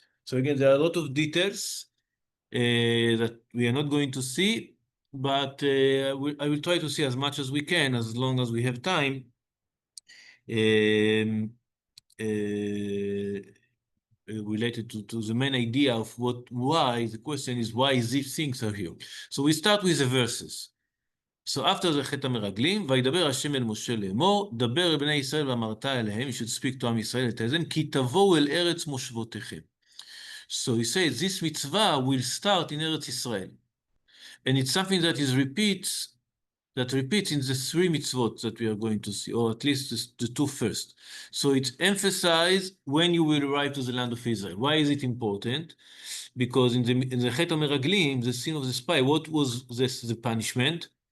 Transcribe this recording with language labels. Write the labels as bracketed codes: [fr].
[en] So again, there are a lot of details that we are not going to see, but I will try to see as much as we can, as long as we have time. Related to the main idea of why, the question is why these things are here. So we start with the verses. So after the [he] חטא המרגלים, וידבר השם אל משה לאמור, דבר אל בני ישראל ואמרת אליהם, [en] you should speak to [he] עם ישראל, [en] tell them, [he] כי תבואו אל ארץ מושבותיכם. [en] So he says, this mitzvah will start in Eretz Israel. And it's something that repeats in the three mitzvot that we are going to see, or at least the two first. So it's emphasized when you will arrive to the land of Israel. Why is it important? Because in the Chet HaMeraglim, the sin of the spy, what was the punishment?